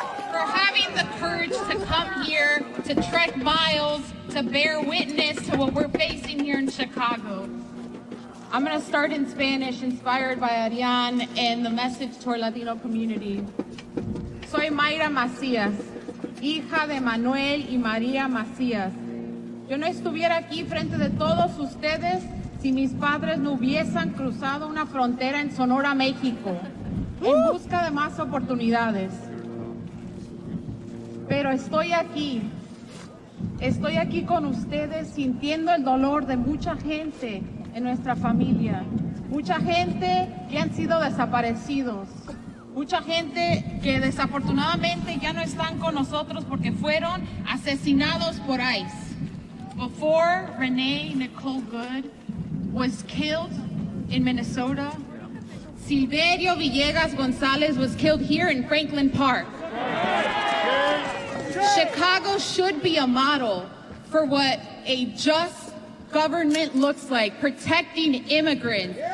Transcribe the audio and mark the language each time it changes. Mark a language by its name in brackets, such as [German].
[English] For having the courage to come here, to trek miles, to bear witness to what we're facing here in Chicago. I'm going to start in Spanish, inspired by Ariane and the message to our Latino community. [Spanish] Soy Mayra Macías, hija de Manuel y María Macías. Yo no estuviera aquí frente de todos ustedes si mis padres no hubiesen cruzado una frontera en Sonora, México, en busca de más oportunidades. Pero estoy aquí con ustedes sintiendo el dolor de mucha gente en nuestra familia, mucha gente que han sido desaparecidos, mucha gente que desafortunadamente ya no están con nosotros porque fueron asesinados por ICE. [English] Before Renee Nicole Good was killed in Minnesota, Silverio Villegas Gonzalez was killed here in Franklin Park. Chicago should be a model for what a just government looks like, protecting immigrants.